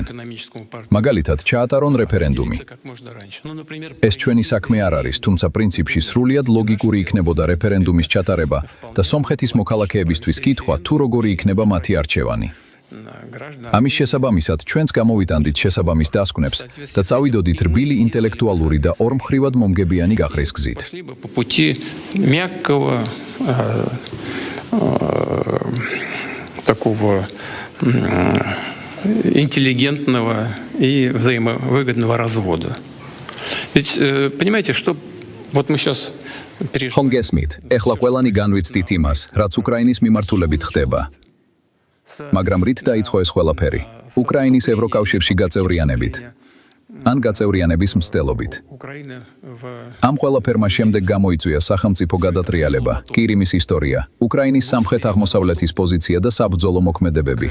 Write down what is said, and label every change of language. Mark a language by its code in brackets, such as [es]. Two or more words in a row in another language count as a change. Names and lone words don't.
[ka] მაგალითად, ჩაატარონ რეფერენდუმი. ეს ჩვენი საქმე არ არის, თუმცა პრინციპში სრულიად ლოგიკური იქნებოდა რეფერენდუმის ჩატარება და სომხეთის მოქალაქეებისთვის კითხვა, თუ როგორი იქნება მათი არჩევანი. ამის შესაბამისად, ჩვენც გამოვიტანდით შესაბამის დასკვნებს და წავიდოდით რბილი ინტელექტუალური და ორმხრივად მომგებიანი გაყრის გზით. [ru] Такого интеллигентного и взаимовыгодного развода. Ведь понимаете, что вот мы сейчас перешли. Хонгесмит, [ka] ეხლა ყველანი განვიცდით იმას, რაც უკრაინის მიმართულებით ხდება. მაგრამ რით დაიწყო ეს ყველაფერი? უკრაინის ევროკავშირში გაწევრიანებით. ან გაწევრიანების მცდელობით. ამ ყველაფერმა შემდეგ გამოიწვია სახელმწიფო გადატრიალება, კირიმის ისტორია, უკრაინის სამხრეთ-აღმოსავლეთის პოზიცია და საბრძოლო მოქმედებები.